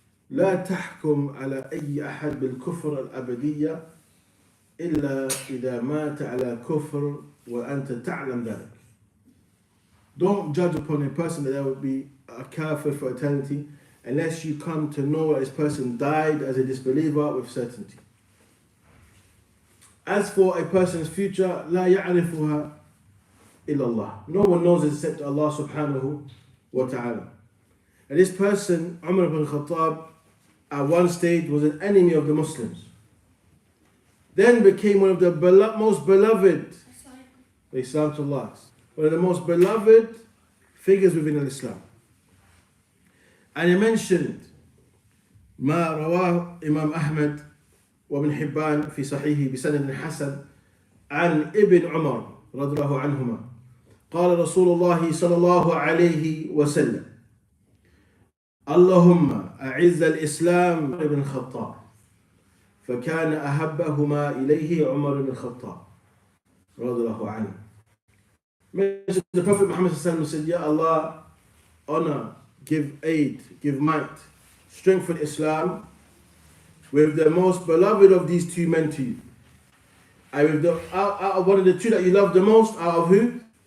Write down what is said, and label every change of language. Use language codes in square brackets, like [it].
[ar] لا تحكم على أي أحد بالكفر الأبدية إلا إذا مات على كفر وأنت تعلم ذلك. [en] Don't judge upon a person that there will be a kafir for eternity unless you come to know that this person died as a disbeliever with certainty. As for a person's future, [ar] لا يعرفها إلا الله. [en] No one knows it except Allah subhanahu wa ta'ala. And this person, Umar ibn Khattab, at one stage was an enemy of the Muslims. Then became one of the most beloved, Islam to Allah, one of the most beloved figures within Islam. And he mentioned [ar] ما رواه إمام أحمد وابن حبان في صحيحه بسند حسن عن ابن عمر رضي الله عنهما قال رسول الله صلى الله عليه وسلم اللهم أعز الإسلام ابن الخطاب فكان أحبهما إليه عمر بن الخطاب رضي الله عنه. [en] The Prophet Muhammad said, Ya Allah, honor, give aid, give might, strengthen Islam with the most beloved of these two men to you. And with out of one of the two that you love the most, out of who?